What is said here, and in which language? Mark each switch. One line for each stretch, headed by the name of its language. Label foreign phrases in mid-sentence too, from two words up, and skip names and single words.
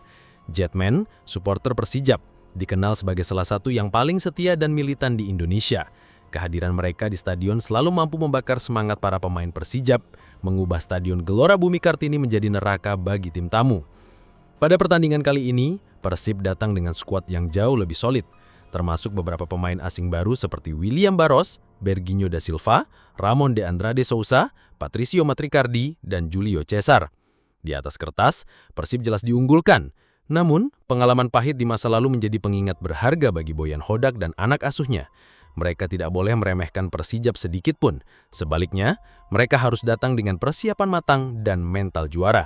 Indonesian: Jetman, supporter Persijap, dikenal sebagai salah satu yang paling setia dan militan di Indonesia. Kehadiran mereka di stadion selalu mampu membakar semangat para pemain Persijap, mengubah Stadion Gelora Bumi Kartini menjadi neraka bagi tim tamu. Pada pertandingan kali ini, Persib datang dengan skuad yang jauh lebih solid, termasuk beberapa pemain asing baru seperti William Barros, Berginho da Silva, Ramon de Andrade Sousa, Patricio Matricardi, dan Julio Cesar. Di atas kertas, Persib jelas diunggulkan. Namun, pengalaman pahit di masa lalu menjadi pengingat berharga bagi Boyan Hodak dan anak asuhnya. Mereka tidak boleh meremehkan Persijap sedikit pun. Sebaliknya, mereka harus datang dengan persiapan matang dan mental juara.